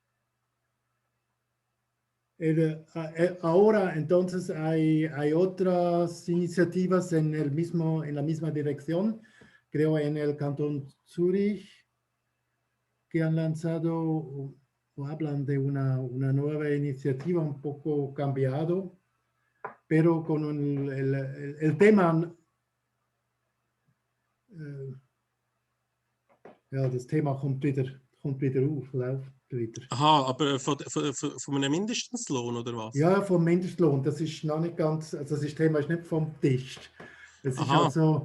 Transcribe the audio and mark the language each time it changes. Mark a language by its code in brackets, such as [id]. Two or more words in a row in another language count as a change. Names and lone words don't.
[es] Ahora entonces hay otras iniciativas en la misma dirección, creo en el Cantón Zurich, que han lanzado o hablan de una nueva iniciativa un poco cambiado, pero con el tema... [de] Ja, das Thema kommt wieder auf, läuft wieder. Aha, aber von einem Mindestlohn oder was? Ja, vom Mindestlohn. Das ist noch nicht ganz, also das Thema ist nicht vom Tisch. Es ist also...